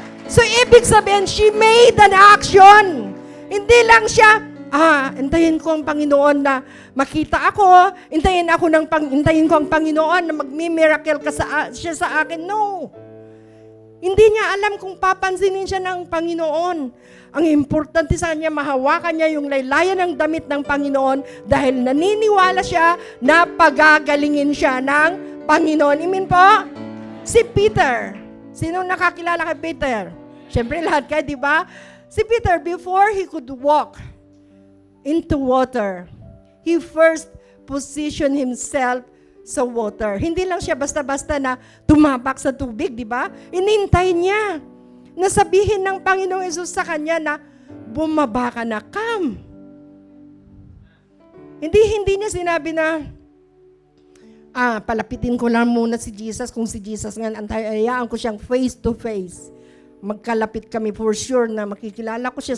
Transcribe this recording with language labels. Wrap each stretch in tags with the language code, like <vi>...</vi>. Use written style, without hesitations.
<en>So,</en> <tl>ibig sabihin,</tl> <en>she made an action.</en> <tl>Hindi lang siya, hintayin ko ang Panginoon na makita ako, hintayin ko ang Panginoon na magmi-miracle siya sa akin. No. Hindi niya alam kung papansinin siya ng Panginoon. Ang importante sa kanya, mahawakan niya yung laylayan ng damit ng Panginoon dahil naniniwala siya na pagagalingin siya ng Panginoon. Amen po? Si Peter. Sino nakakilala kay Peter? Siyempre lahat kayo, di ba?</tl> <en>Si Peter, before he could walk into water, he first positioned himself sa water.</en> <tl>Hindi lang siya basta-basta na tumapak sa tubig, di ba? Inintay niya na sabihin ng Panginoong Hesus sa kanya na bumaba ka na, come. Hindi niya sinabi na, palapitin ko lang muna si Jesus. Kung si Jesus nga, hayaan ko siyang</tl> <en>face to face.</en> <tl>Magkalapit kami</tl> <en>for sure</en> <tl>na makikilala ko siya.</tl>